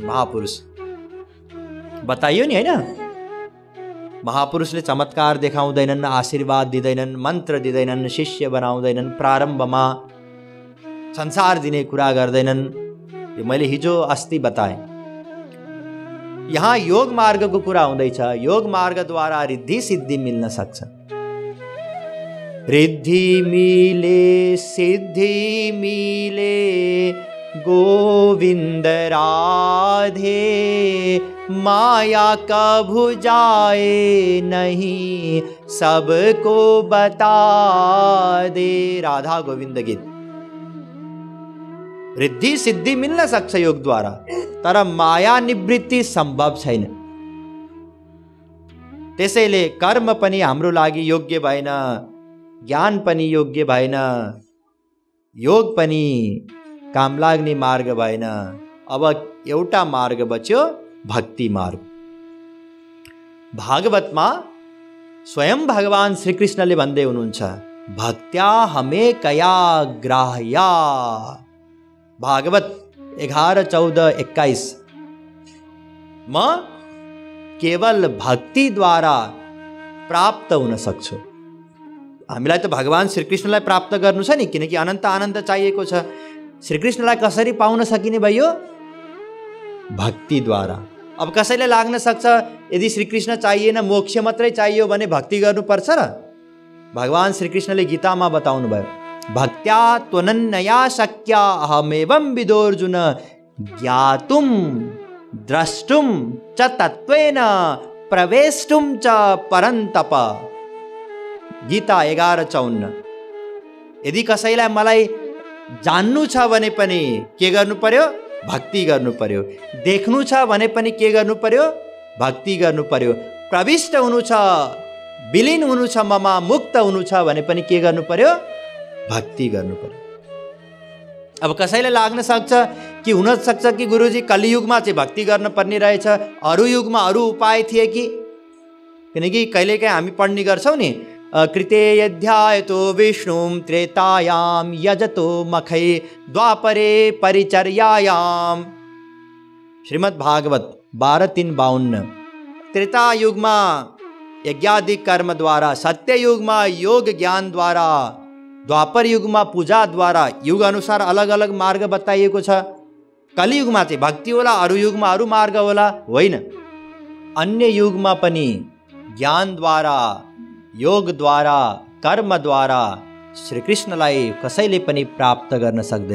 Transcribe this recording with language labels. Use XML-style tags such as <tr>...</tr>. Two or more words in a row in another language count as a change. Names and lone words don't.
<ne>महापुरुष बताइयो नि, होइन? महापुरुषले चमत्कार देखाउँदैनन्, आशीर्वाद दिँदैनन्, मन्त्र दिँदैनन्, शिष्य बनाउँदैनन्, प्रारम्भमा संसार दिने कुरा गर्दैनन्। यो मैले हिजो अस्ति बताएँ। यहाँ योग मार्गको कुरा हुँदैछ। योग मार्गद्वारा रिद्धि सिद्धि मिल्न सक्छ।</ne> <hi>रिद्धि मिले सिद्धि मिले गोविंद राधे, माया कभू जाए नहीं सबको बता दे।</hi> <ne>राधा गोविंद गीत। रिद्धि सिद्धि मिल्न सक्छ योग द्वारा, तर माया निवृत्ति सम्भव छैन। त्यसैले कर्म पनि हाम्रो लागि योग्य भएन, ज्ञान पनि योग्य भएन, योग पनि काम लाग्ने मार्ग भएन। अब एउटा मार्ग बच्यो, भक्ति मार्ग। भागवतमा स्वयं भगवान श्रीकृष्णले भन्दै हुनुहुन्छ,</ne> <sa>भक्त्या हमे कया ग्राह्या।</sa> <ne>भागवत 11:14-21। म केवल भक्ति द्वारा प्राप्त हुन सक्छु। हामीलाई त भगवान श्रीकृष्णलाई प्राप्त गर्नु छ नि, किनकि अनन्त आनन्द चाहिएको छ। श्रीकृष्णलाई कसरी पाउन सकिने भयो? भक्तिद्वारा। अब कसैलाई लाग्न सक्छ यदि श्रीकृष्ण चाहिएन, मोक्ष मात्रै चाहियो भने भक्ति गर्नुपर्छ र? भगवान श्रीकृष्णले गीतामा बताउनु भयो,</ne> <sa>भक्त्या त्वनन्या शक्या अहमेवं विदोर्जुन ज्ञातुम द्रष्टुम च तत्त्वेन प्रवेष्टुम च परन्तप।</sa> <ne>गीता 11:54। यदि कसैलाई मलाई जान्नु छ भने पनि के गर्नु पर्यो? भक्ति गर्नु पर्यो। देख्नु छ भने पनि के गर्नु पर्यो? भक्ति गर्नु पर्यो। प्रविष्ट हुनु छ, विलीन हुनु छ, ममा मुक्त हुनु छ भने पनि के गर्नु पर्यो? भक्ति गर्नु पर्यो। अब कसैलाई लाग्न सक्छ कि हुन सक्छ कि गुरुजी कलियुगमा चाहिँ भक्ति गर्न पर्ने रहेछ, अरू युगमा अरू उपाय थिए कि? किनकि कहिलेकाहीँ हामी पढ्ने गर्छौँ नि,</ne> <sa>कृते यध्यायतो विष्णुं त्रेतायां यजतो मखै द्वापरे परिचर्यायाम।</sa> <ne>श्रीमद् भागवत 12:3-52। त्रेता युगमा यज्ञादि कर्म द्वारा, सत्य युगमा योग ज्ञान द्वारा, द्वापर युगमा पूजा द्वारा, युग अनुसार अलग अलग मार्ग बताइएको छ। कलियुगमा चाहिँ भक्ति होला, अरू युगमा अरू मार्ग होला, होइन। अन्य युगमा पनि ज्ञान द्वारा, योग द्वारा, कर्म द्वारा श्रीकृष्णलाई कसैले पनि प्राप्त गर्न सक्दैन।</ne>